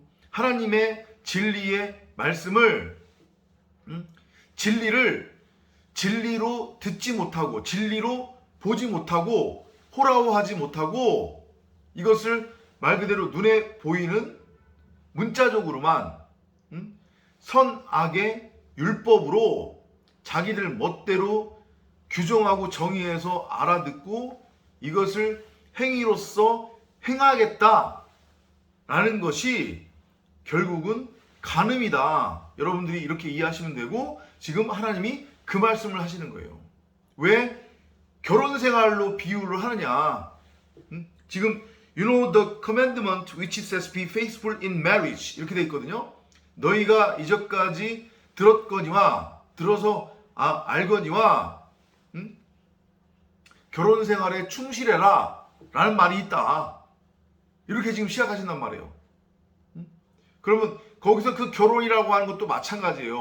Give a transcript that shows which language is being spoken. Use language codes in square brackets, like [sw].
[ko] 하나님의 진리의 말씀을 진리로 듣지 못하고 진리로 보지 못하고 호라호하지 못하고 이것을 말 그대로 눈에 보이는 문자적으로만 선악의 율법으로 자기들 멋대로 규정하고 정의해서 알아듣고 이것을 행위로서 행하겠다 라는 것이 결국은 간음이다. 여러분들이 이렇게 이해하시면 되고, 지금 하나님이 그 말씀을 하시는 거예요. 왜 결혼 생활로 비유를 하느냐? 지금 [en] you know the commandment which says be faithful in marriage [ko] 이렇게 돼 있거든요. 너희가 이전까지 들었거니와 들어서 알거니와 결혼 생활에 충실해라 라는 말이 있다. 이렇게 지금 시작하신단 말이에요. 그러면 거기서 그 결혼이라고 하는 것도 마찬가지예요.